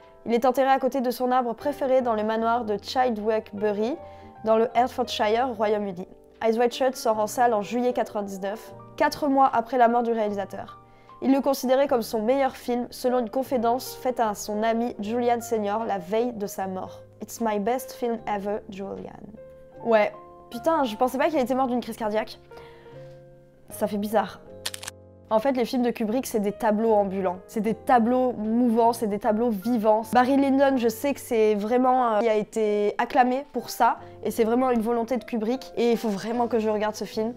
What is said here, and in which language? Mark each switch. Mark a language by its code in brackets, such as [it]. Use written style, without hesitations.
[fr] Il est enterré à côté de son arbre préféré dans le manoir de Childwick Bury, dans le Hertfordshire, au Royaume-Uni. Eyes Wide Shut sort en salle en juillet 1999, 4 mois après la mort du réalisateur. Il le considérait comme son meilleur film, selon une confidence faite à son ami Julian Senior la veille de sa mort. [en] It's my best film ever, Julian. [fr] Ouais, putain, je pensais pas qu'il était mort d'une crise cardiaque. Ça fait bizarre. En fait, les films de Kubrick, c'est des tableaux ambulants. C'est des tableaux mouvants, c'est des tableaux vivants. Barry Lyndon, je sais que c'est vraiment... il a été acclamé pour ça, et c'est vraiment une volonté de Kubrick, et il faut vraiment que je regarde ce film.